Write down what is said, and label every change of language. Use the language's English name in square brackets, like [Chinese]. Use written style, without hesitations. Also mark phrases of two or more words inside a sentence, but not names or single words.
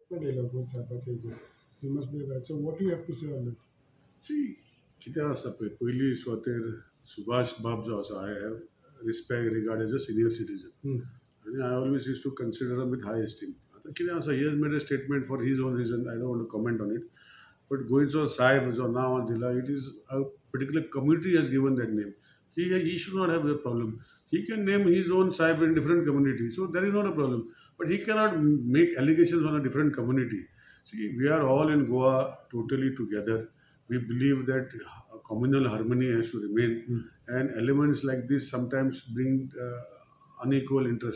[English] But what's happening? You must be right. So what do you have to say on that? See, [Konkani] कितें आसा पळय पयलीं सुवातेर सुभाष बाब जो आसा [English] I have respect regard as a senior citizen. And I always used to consider him with high esteem. [Konkani] आता कितें आसा [English] he has made a statement for his own reason. I don't want to comment on it. [Konkani] But Goinzo Sahib जो नाव दिला, [English] it is a particular community has given that name. He should not have a problem. He can name his own Sahib in different community, so there is not a problem. But he cannot make allegations on a different community. See, we are all in Goa totally together. We believe that communal harmony has to remain, and elements like this sometimes bring unequal interest.